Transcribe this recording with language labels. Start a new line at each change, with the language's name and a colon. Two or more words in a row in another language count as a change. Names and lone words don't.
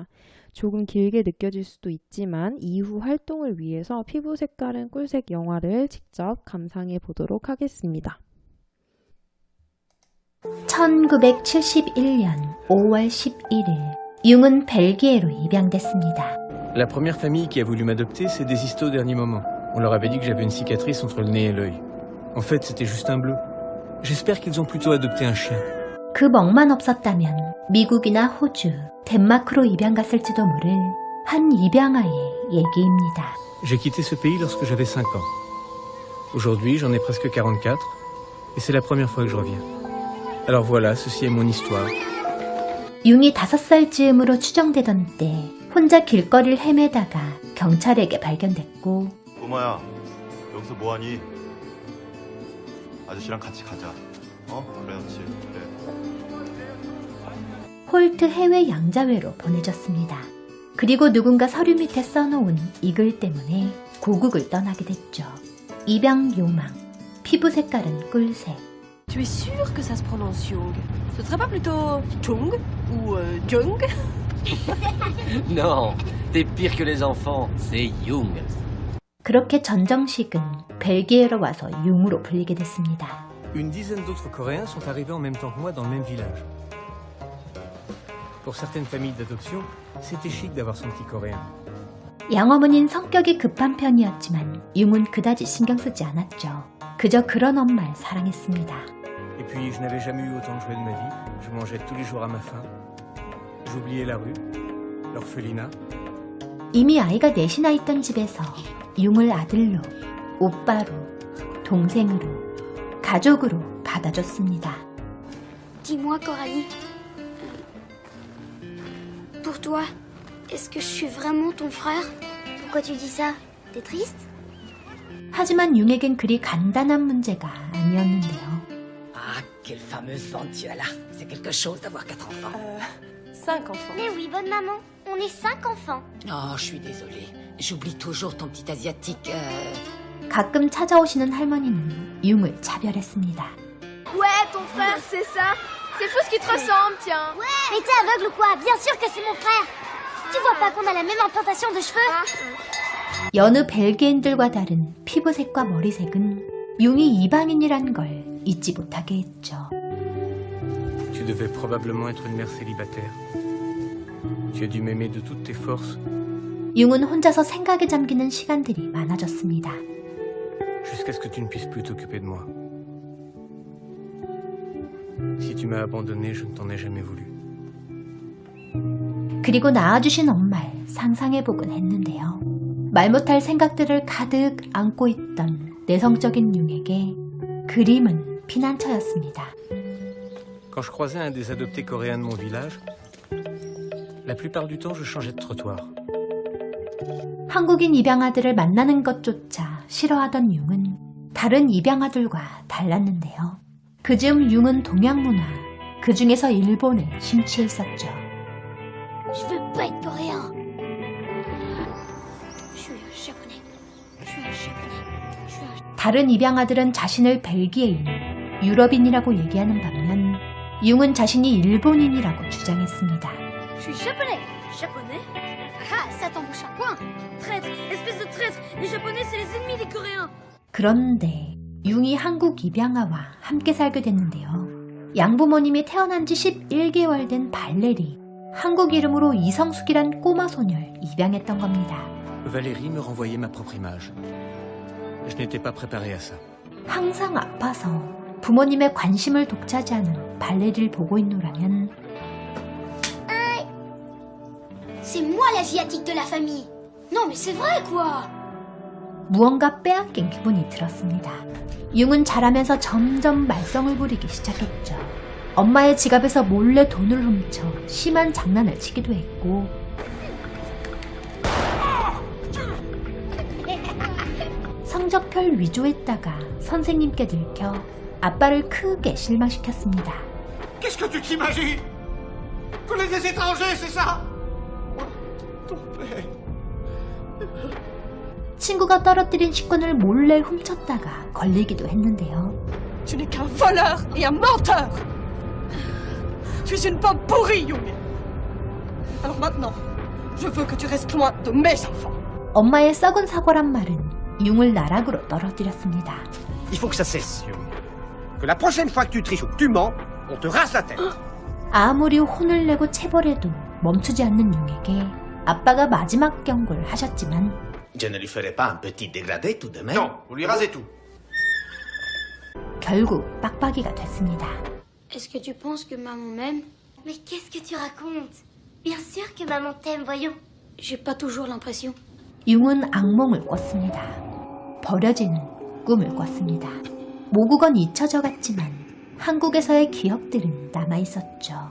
Korean: 조금 길게 느껴질 수도 있지만 이후 활동을 위해서 피부 색깔은 꿀색 영화를 직접 감상해 보도록 하겠습니다. 1971년 5월 11일, 융은 벨기에로 입양됐습니다.
French: La première famille qui a voulu m'adopter s'est désistée au dernier moment. On leur avait dit que j'avais une cicatrice entre le nez et l'œil. En fait, c'était juste un bleu. J'espère qu'ils ont plutôt adopté un chien.
Korean: 그 멍만 없었다면 미국이나 호주, 덴마크로 입양 갔을지도 모를 한 입양아의 얘기입니다.
French: J'ai quitté ce pays lorsque j'avais 5 ans. Aujourd'hui, j'en ai presque 44 et c'est la première fois que je reviens. Alors voilà, ceci est mon histoire.
Korean: 융이 5살 즈음으로 추정되던 때 혼자 길거리를 헤매다가 경찰에게 발견됐고, 꼬마야, 여기서 뭐하니? 아저씨랑 같이 가자. 그렇지, 그래. 홀트 해외 양자회로 보내졌습니다. 그리고 누군가 서류 밑에 써놓은 이 글 때문에 고국을 떠나게 됐죠. 입양 요망, 피부 색깔은 꿀색.
French: Tu es sûr que ça se prononce Jung? Ce serait pas plutôt Chung ou Jung? Non, t'es pire que les enfants, c'est Jung.
Korean: 그렇게 전정식은 벨기에로 와서 융으로 불리게 됐습니다.
French: Une dizaine d'autres Coréens sont arrivés en même temps que moi dans le même village. Pour certaines familles d'adoption, c'était chic d'avoir son petit Coréen.
Korean: 양어머니는 성격이 급한 편이었지만 융은 그다지 신경 쓰지 않았죠. 그저 그런 엄마를 사랑했습니다.
French: Et puis, je n'avais jamais eu autant de joie de ma vie. Je mangeais tous les jours à ma faim. J'oubliais la rue, l'orphelinat.
Korean: 이미 아이가 넷이나 있던 집에서 융을 아들로, 오빠로, 동생으로, 가족으로 받아줬습니다.
French: Dis-moi, Coralie, pour toi, est-ce que je suis vraiment ton frère? Pourquoi tu dis ça? T'es triste?
Korean: 하지만 융에겐 그리 간단한 문제가 아니었는데요.
French: Ah, quelle fameuse bande tu as là. C'est quelque chose d'avoir 4 enfants. 5 enfants. Mais oui, bonne maman, on est 5 enfants. Oh, je suis désolée. J'oublie toujours ton petit asiatique.
Korean: 가끔 찾아오시는 할머니는 융을 차별했습니다.
French: Ouais, ton frère, c'est ça. C'est fou ce qui te ressemble, tiens. Ouais. Mais t'es aveugle ou quoi? Bien sûr que c'est mon frère. Tu vois pas qu'on a la même implantation de cheveux?
Korean: 여느 벨기엔들과 다른 피부색과 머리색은 융이 이방인이란 걸 잊지 못하게 했죠.
French: Tu devais probablement être une mère célibataire. Tu as dû m'aimer de toutes tes forces.
Korean: 융은 혼자서 생각에 잠기는 시간들이 많아졌습니다.
French: Jusqu'à ce que tu ne puisses plus t'occuper de moi. Si tu m'as abandonné, je ne t'en ai jamais voulu.
Korean: 그리고 낳아주신 엄마를 상상해보곤 했는데요. 말 못할 생각들을 가득 안고 있던 내성적인 융에게 그림은 피난처였습니다.
French: Quand je croisais un des adoptés coréens de mon village, la plupart du temps, je changeais de trottoir.
Korean: 한국인 입양아들을 만나는 것조차 싫어하던 융은 다른 입양아들과 달랐는데요. 그즈음 융은 동양 문화, 그 중에서 일본에 심취해 있었죠.
French: Je veux pas être coréen. Je suis japonais. Je suis un japonais. Je suis un...
Korean: 다른 입양아들은 자신을 벨기에인, 유럽인이라고 얘기하는 반면 융은 자신이 일본인이라고 주장했습니다.
French: Je suis japonais. Japonais? Ah, ça ça t'embouche un coin. Traître, espèce de traître. Les Japonais, c'est les ennemis des Coréens.
Korean: 그런데 융이 한국 입양아와 함께 살게 됐는데요. 양부모님이 태어난 지 11개월 된 발레리, 한국 이름으로 이성숙이란 꼬마 소녀를 입양했던 겁니다.
French: Valérie me renvoyait ma propre image. Je n'étais pas préparé à ça.
Korean: 항상 아파서 부모님의 관심을 독차지하는 발레리를 보고 있노라면
French: C'est moi l'asiatique de la famille. Non mais c'est vrai quoi.
Korean: 무언가 빼앗긴 기분이 들었습니다. 융은 자라면서 점점 말썽을 부리기 시작했죠. 엄마의 지갑에서 몰래 돈을 훔쳐 심한 장난을 치기도 했고 성적표 위조했다가 선생님께 들켜 아빠를 크게 실망시켰습니다.
French: Qu'est-ce que tu t'imagines? Qu'on est des étrangers, c'est ça? Ton père.
Korean: 친구가 떨어뜨린 식권을 몰래 훔쳤다가 걸리기도 했는데요.
French: Tu n'es qu'un voleur et un menteur. Tu es une pomme pourrie, Jung. Alors maintenant, je veux que tu restes loin de mes enfants.
Korean: 엄마의 썩은 사고란 말은 융을 나락으로 떨어뜨렸습니다.
French: Il faut que ça cesse, Jung. Que la prochaine fois que tu triches ou que tu mens, on te rase la tête.
Korean: 아무리 혼을 내고 체벌해도 멈추지 않는 융에게 아빠가 마지막 경고를 하셨지만
French: Je ne lui ferai pas un petit dégradé tout de même. Non, vous lui rasez tout.
Korean: 결국 빡빡이가 됐습니다.
French: Est-ce que tu penses que maman m'aime? Mais qu'est-ce que tu racontes? Bien sûr que maman t'aime, voyons. J'ai pas toujours l'impression.
Korean: 융은 악몽을 꿨습니다. 버려지는 꿈을 꿨습니다. 모국은 잊혀져 갔지만 한국에서의 기억들은 남아있었죠.